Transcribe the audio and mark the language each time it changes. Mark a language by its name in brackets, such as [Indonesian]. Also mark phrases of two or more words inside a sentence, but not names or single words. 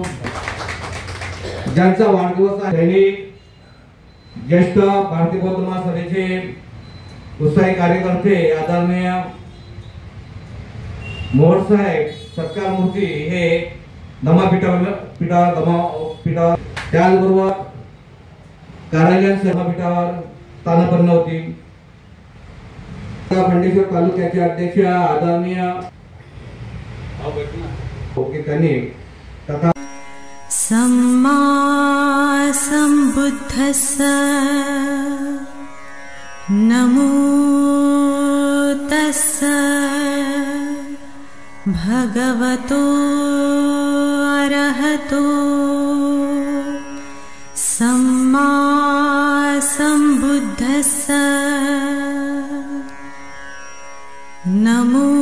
[Marathi] ज्यांचा वाढदिवस आहे ज्येष्ठ भारतीय बौद्ध महासभेचे उत्साही कार्यकर्ते आदरणीय मोहोळ साहेब सत्कार मूर्ती हे धम्मपीठावर त्याचबरोबर कार्यालय धम्मपीठावर स्थानापन्न होती। खंडेश्वर तालुक्याचे अध्यक्ष आदरणीय त्यांनी तथा [Pali] सम्मा सम्बुद्धस्स नमो तस्स भगवतो अरहतो सम्मा सम्बुद्धस्स नमो